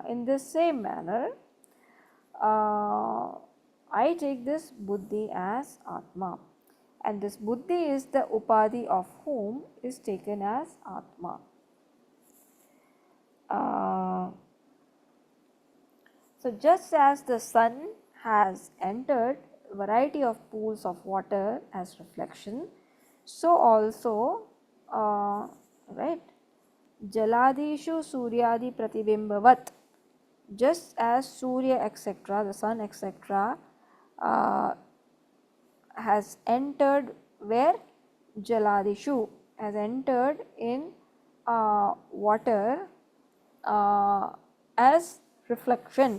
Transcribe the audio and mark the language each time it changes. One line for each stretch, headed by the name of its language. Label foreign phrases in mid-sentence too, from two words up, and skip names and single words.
English: In this same manner, I take this buddhi as Atma, and this buddhi is the upadhi of whom is taken as Atma. So just as the sun has entered variety of pools of water as reflection, so also right,
Sanskrit: जलादिषु सूर्यादि प्रतिबिम्बवत्,
English: just as Surya etc., the sun etc., uh, has entered where, jaladishu, has entered in water as reflection.